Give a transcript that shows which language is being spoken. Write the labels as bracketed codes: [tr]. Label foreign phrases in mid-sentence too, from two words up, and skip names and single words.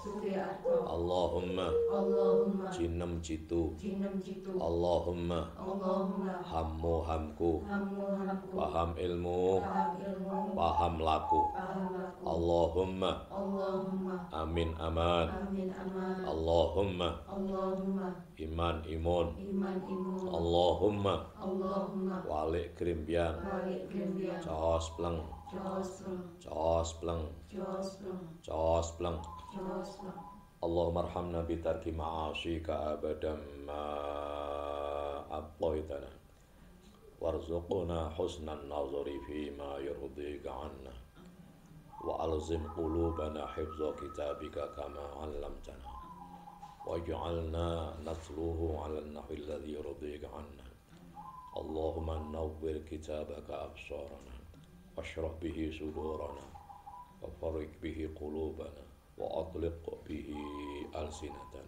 [jv] Allahumma jinem jitu Allahumma hammu hamku paham ilmu paham laku [ar] اللهم آمين أمان اللهم إيمان [jv] imun Allahumma walik grimbiang Jos pleng [ar] اللهم ارحمنا بترك المعاصي أبدا ما أبقيتنا وارزقنا حسن النظر فيما يرضيك عنا وألزم قلوبنا حفظ كتابك كما علمتنا واجعلنا نتلوه على النحو الذي يرضيك عنا اللهم نور كتابك أبصارنا واشرح به صدورنا وفرق به قلوبنا وأطلق به ألسنتنا